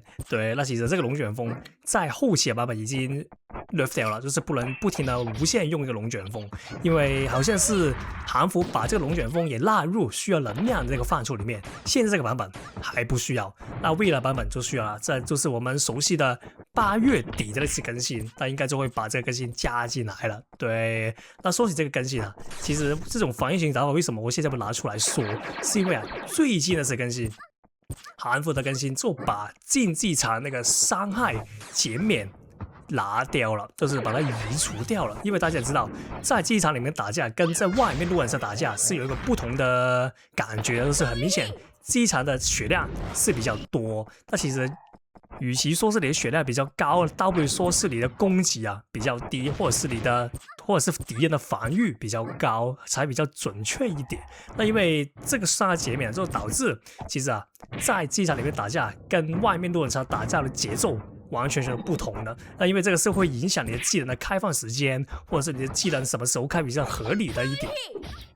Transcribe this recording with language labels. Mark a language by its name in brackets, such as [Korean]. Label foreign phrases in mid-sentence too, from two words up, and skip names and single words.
[Chinese] 對，那其實這個龍捲風在後期的版本已經nerf掉了，就是不能不停的無限用一個龍捲風，因為好像是韓服把這個龍捲風也納入需要能量的這個範疇裡面。現在這個版本還不需要，那未來版本就需要了。這就是我們熟悉的8月底的那次更新，那應該就會把這個更新加進來了。對，那說起這個更新其實這種防禦型打法為什麼我現在不拿出來說，是因為最近的這次更新，韓服的更新就把競技場那個傷害減免拿掉了，就是把它移除掉了。因為大家也知道，在機場裡面打架跟在外面路人上打架是有一個不同的感覺，就是很明顯，機場的血量是比較多。那其實與其說是你的血量比較高，倒不如說是你的攻擊比較低，或者是敵人的防禦比較高，才比較準確一點。那因為這個傷害減免就導致，其實在機場裡面打架跟外面路人上打架的節奏完全是不同的。那因為這個是會影響你的技能的開放時間，或者是你的技能什麼時候開比較合理的一點。